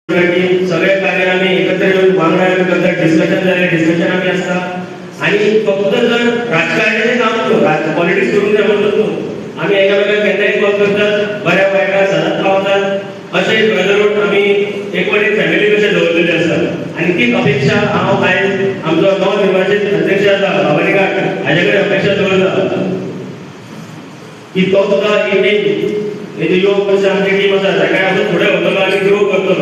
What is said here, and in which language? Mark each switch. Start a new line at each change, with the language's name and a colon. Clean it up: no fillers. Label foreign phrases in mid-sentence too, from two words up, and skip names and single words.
Konkani: सगळे कार्य आम्ही एकत्र येऊन वांगडा करतात, डिस्कशन झाले, डिस्कशन आम्ही असता आणि फक्त जर राजकारणाचे काम करतो, पॉलिटिक्स करून काय म्हणतो आम्ही एकामेकाला केन्नाय कॉल करतात, बऱ्या वायटा सदांच पावतात असे ब्रदरहूड आम्ही एक फॅमिली कशें दवरलेले आसा आणि तीच अपेक्षा हांव आयज आमचो नवनिर्वाचित अध्यक्ष आसा भवानी घाट हाजे कडेन अपेक्षा दवरता की तो सुद्धा एक युवक पक्ष आमची टीम आसा ताका अजून फुडें वतलो आनी ग्रो करतलो.